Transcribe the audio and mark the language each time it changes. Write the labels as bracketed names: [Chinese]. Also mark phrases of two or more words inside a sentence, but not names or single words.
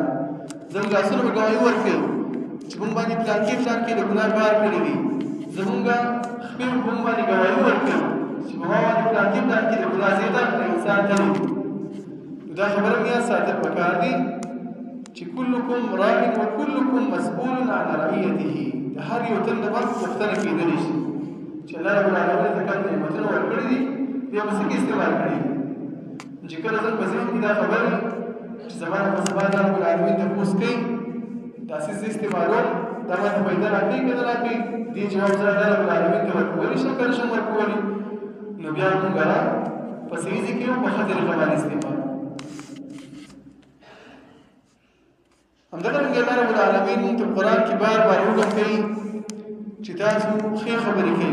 [Pashto] زموږ لاسونه به ګواهي ورکوي چې موږ باندې پلانکي پلانکي د ګناه کار کړی دي. زموږ خپې به موږ باندې ګواهي ورکوي چې په ما باندې پلانکي پلانکي د ګناه زیاته د انسان ته نو دا خبره هم یاد ساتل پکار دي چې [Arabic] کلکم راع وکلکم مسئول عن رعیته. [Pashto] د هر یو تن د بس پوښتنه کېدلی شي چې الله [Arabic] رب العالمین [Pashto] ته کوم نعمتونه ورکړي دي، بیا به څه کې استعمال کړي. چې کله زموږ په ذهن کې دا خبرې چې زمانه په سبا د [Arabic] رب العالمین [Pashto] تپوس کوي داسې زه استعمالوم دا ماته پیدا راکوي که نه راکوي دې جواب زه د [Arabic] رب العالمین [Pashto] ته ورکولی شم که نه شم ورکولی نو بیا موږ هغه په صحیح ځای کې په ښه طریقه باندې استعمال همدغه رنګه الله [Arabic] رب العالمین [Pashto] موږ ته په قرآن کې بار بار حکم کوي چې تاسو ښې خبرې کوئ